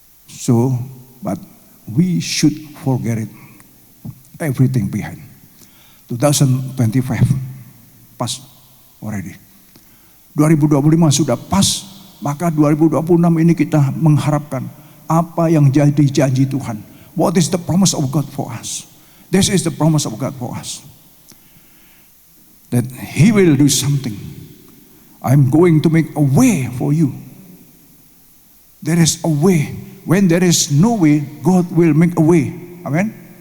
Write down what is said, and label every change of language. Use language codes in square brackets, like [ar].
[en] So, but we should forget it, everything behind. 2025, pas already. [id] 2025 sudah pas, maka 2026 ini kita mengharapkan apa yang jadi janji Tuhan. [en] What is the promise of God for us? This is the promise of God for us. That He will do something. I'm going to make a way for you. There is a way. When there is no way, God will make a way. Amen?